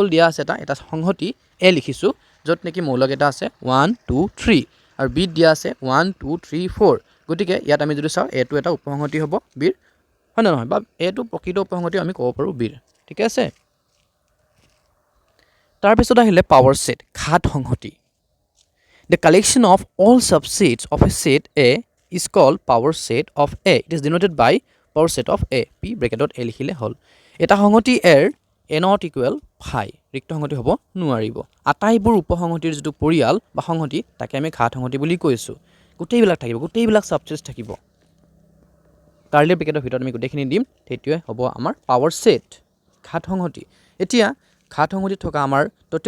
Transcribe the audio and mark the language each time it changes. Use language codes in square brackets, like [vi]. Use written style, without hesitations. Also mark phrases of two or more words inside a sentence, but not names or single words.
[as] দিয়া আছে এটা সংহতি A লিখিছো যত নেকি মৌলক এটা আছে 1 2 3 আৰু B দিয়া আছে 1 2 3 4 গতিকে ইয়াত আমি যদি চাও A টো এটা উপসংহতি হ'ব B ৰ হয় না নহয় বা A টো প্ৰকৃত উপসংহতি আমি ক'ব পাৰো B ৰ ঠিক আছে তাৰ পিছত আহিলে [en] power set [as] ঘাত সংহতি [en] The collection of all subsets of a set A is called power set of A. It is denoted by power set of A. P bracket A [as] লিখিলে হল এটা সংহতি এৰ [en] a not equal [as] 5 ৰিক্ত সংহতি হ'ব নোৱাৰিব আটাইবোৰ উপসংহতিৰ যেটো পৰিয়াল বা সংহতি তাকে আমি ঘাত সংহতি বুলি কৈছো গোটেইবিলাক থাকিব গোটেইবিলাক সাবসেটছ থাকিব [en] curly bracketৰ [as] ভিতৰত আমি গোটেইখিনি দিম সেইটোৱে হ'ব আমাৰ [en] power set [as] ঘাত সংহতি এতিয়া ঘাত সংহতিত থকা আমাৰ টোটাল